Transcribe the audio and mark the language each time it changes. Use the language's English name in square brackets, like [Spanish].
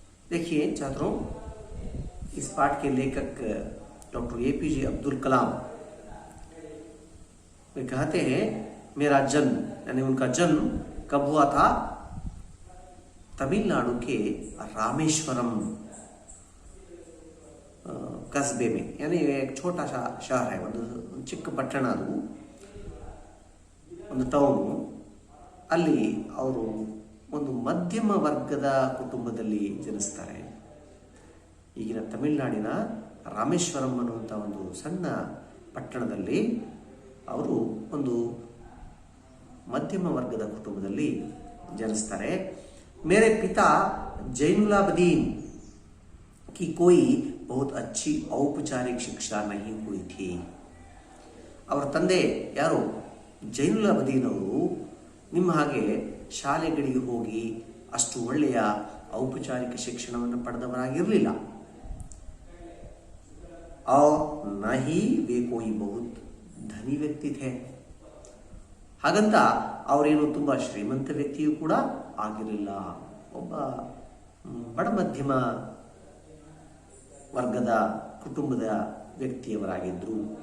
[Hindi] देखिए छात्रों, इस पाठ के लेखक डॉक्टर एपीजे अब्दुल कलाम वे कहते हैं मेरा जन्म यानी उनका जन्म कब हुआ था? तमिलनाडु के रामेश्वरम कस्बे में, यानी एक छोटा सा शहर है, [Kannada] ಒಂದು ಚಿಕ್ಕ ಪಟ್ಟಣ, ಅದು ಒಂದು ಟೌನು. ಅಲ್ಲಿ ಅವರು ಒಂದು ಮಧ್ಯಮ ವರ್ಗದ ಕುಟುಂಬದಲ್ಲಿ ಜನಿಸ್ತಾರೆ. ಈಗಿನ ತಮಿಳುನಾಡಿನ ರಾಮೇಶ್ವರಂ ಅನ್ನುವಂಥ ಒಂದು ಸಣ್ಣ ಪಟ್ಟಣದಲ್ಲಿ ಅವರು ಒಂದು ಮಧ್ಯಮ ವರ್ಗದ ಕುಟುಂಬದಲ್ಲಿ ಜನಿಸ್ತಾರೆ. [Hindi] मेरे पिता जैनुलाब्दीन की कोई बहुत अच्छी औपचारिक शिक्षा नहीं हुई थी. [Kannada] ಅವರ ತಂದೆ ಯಾರು? ಜೈನುಲಾಬ್ದೀನ್ ಅವರು ನಿಮ್ಮ ಹಾಗೆ ಶಾಲೆಗಳಿಗೆ ಹೋಗಿ ಅಷ್ಟು ಒಳ್ಳೆಯ ಔಪಚಾರಿಕ ಶಿಕ್ಷಣವನ್ನು ಪಡೆದವರಾಗಿರಲಿಲ್ಲ. [Hindi] और न ही वे कोई बहुत धनी व्यक्ति थे. [Kannada] ಹಾಗಂತ ಅವರೇನು ತುಂಬ ಶ್ರೀಮಂತ ವ್ಯಕ್ತಿಯೂ ಕೂಡ ಆಗಿರಲಿಲ್ಲ. ಒಬ್ಬ ಬಡ ಮಧ್ಯಮ ವರ್ಗದ ಕುಟುಂಬದ ವ್ಯಕ್ತಿಯವರಾಗಿದ್ದರು.